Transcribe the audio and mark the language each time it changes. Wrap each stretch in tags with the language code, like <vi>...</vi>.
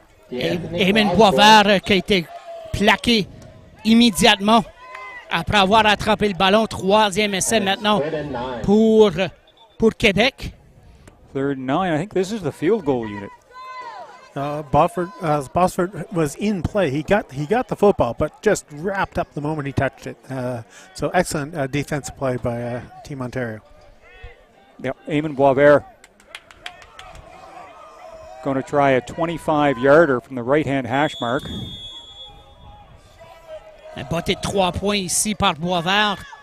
<fr>Eamon Boisvert qui a été plaqué immédiatement après avoir attrapé le ballon. 3e essai maintenant pour Québec.</fr> <en>3rd and 9. I think this is the field goal unit. Bosford was in play. He got the football, but just wrapped up the moment he touched it. So excellent defensive play by Team Ontario. Yep, Eamon Boisvert going to try a 25-yarder from the right-hand hash mark.</en> <fr>Un botté de 3 points ici par Boisvert.</fr>